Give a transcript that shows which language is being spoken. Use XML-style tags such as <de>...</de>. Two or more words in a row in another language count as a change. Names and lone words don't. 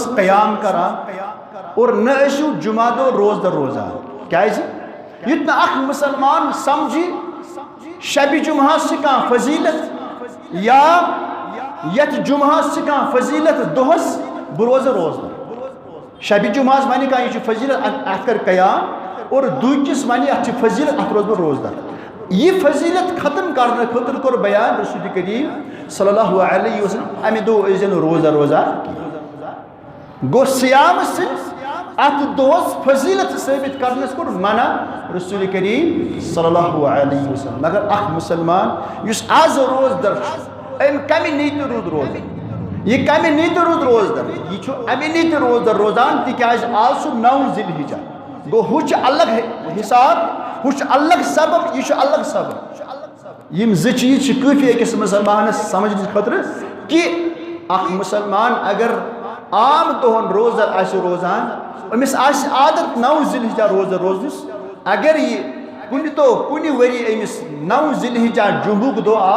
<ks>قیام کران اور نہ ٲسِو جمعہ دو روزدر روزان کیازِ یُتھ نہٕ اکھ مسلمان سمجھی شبِ جمعہس چھِ کانٛہہ فضیلت یا یتھ جمعہس چھِ کانٛہہ فضیلت دۄہس بہٕ روزٕ روزدر شبِ جمعہس ونہِ کانٛہہ یہِ چھُ فضیلت اتھ کر قیام اور دوٗکِس ونہِ اتھ چھِ فضیلت اتھ روزٕ بہٕ روزدر یہ فضیلت ختم کرنے خاطر کور بیان رسول کریم</ks> <ar>صلی اللہ علیہ وسلم</ar> <ks>امہ دو ٲسۍزٮ۪ن روزہ روزان گو سیام ست ات دہس فضیلت ثابت کرنس کور منع رسول کریم</ks> <ar>صلی اللہ علیہ وسلم</ar> <ks>مگر اخ مسلمان یس آز روزدر ام کمہ نیت رود روزدر یہ کمہ نیت رود روزدر یہ امہ نیت روزدر روزان تکیاز آز چھ 9 ذی الحجہ گو ہُہ چھُ الگ حساب ہُہ چھُ الگ سبق یہ چھُ الگ سبق یم زٕ چیٖز چھِ کٲفی أکِس مسلمانس سمجھنہٕ خٲطرٕ کہ اکھ مسلمان اگر عام دۄہن روزدر آسہِ روزان أمِس آسہِ عادت 9 ذی الحجہ روزدر روزنس اگر یہ کُنہِ دۄہ کُنہِ ؤری أمِس 9 ذی الحجہ جمعُک دۄہ آو</ks>